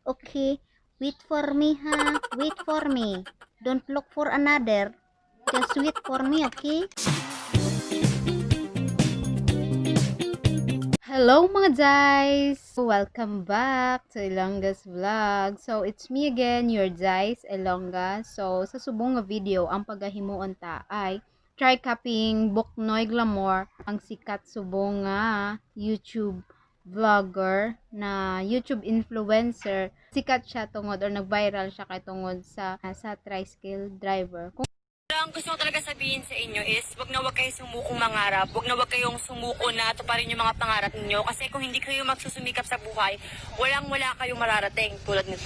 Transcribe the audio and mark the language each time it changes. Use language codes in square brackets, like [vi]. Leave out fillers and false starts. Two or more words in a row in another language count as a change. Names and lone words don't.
[en] Okay, wait for me, ha? Wait for me. Don't look for another. Just wait for me, okay? [tl] Hello mga guys! [en] Welcome back to Ilongga's Vlog. So, it's me again, your Jais Ilongga. [hil] So, sa subong nga video, ang pagahimuon ta ay [en] try copying [hil] Buknoy Glamour, ang sikat subong nga [en] YouTube vlogger [hil] na [en] YouTube influencer. [hil] Sikat siya tungod or nag-viral siya kay tungod sa tricycle driver. [tl] Ang gusto ko talaga sabihin sa inyo is, wag kayong sumukong mangarap. Wag kayong sumuko na tuparin yung mga pangarap ninyo. Kasi kung hindi kayo magsusumikap sa buhay, wala kayong mararating tulad nito.